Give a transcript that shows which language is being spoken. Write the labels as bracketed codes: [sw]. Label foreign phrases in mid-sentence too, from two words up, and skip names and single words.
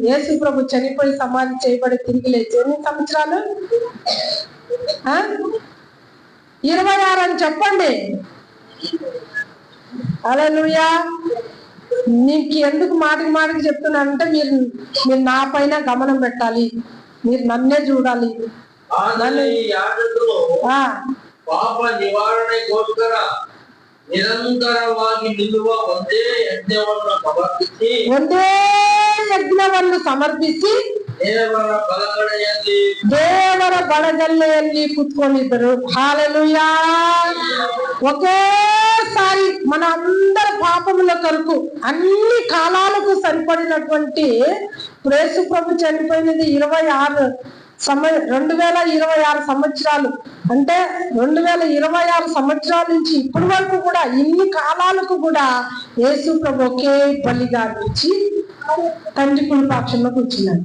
[te] యేసు ప్రభు చనిపోయి సమాధి చేయబడి తిరిగి లేచి ఎన్ని సంవత్సరాలు? 26 అని చెప్పండి. హల్లెలూయా. నీకు ఎందుకు మాటికి మాటికి చెప్తున్నానంటే మీరు నా పైన గమనం పెట్టాలి, మీరు నన్నే చూడాలి. [kn] ಪಾಪ ನಿವಾರಣೆಗೋಸ್ಕರ ನಿರಂತರವಾಗಿ ನಿಲ್ಲುವ ಒಂದೇ ಯಜ್ಞವನ್ನು ಸಮರ್ಪಿಸಿ ದೇವರ ಬಲಗಡೆಯಲ್ಲಿ ಕೂತ್ಕೊಂಡಿದ್ದರು. [te] హల్లెలూయా. ఒకేసారి మన అందరి పాపముల కొరకు అన్ని కాలాలకు సరిపడినటువంటి యేసు ప్రభు చనిపోయినది 2026 సంవత్సరాలు. అంటే 2026 సంవత్సరాల నుంచి ఇప్పటి వరకు కూడా ఇన్ని కాలాలకు కూడా యేసు ప్రభు ఒకే బలిగా అర్పించి తండ్రి కుడిపక్షంలో కూర్చున్నాడు.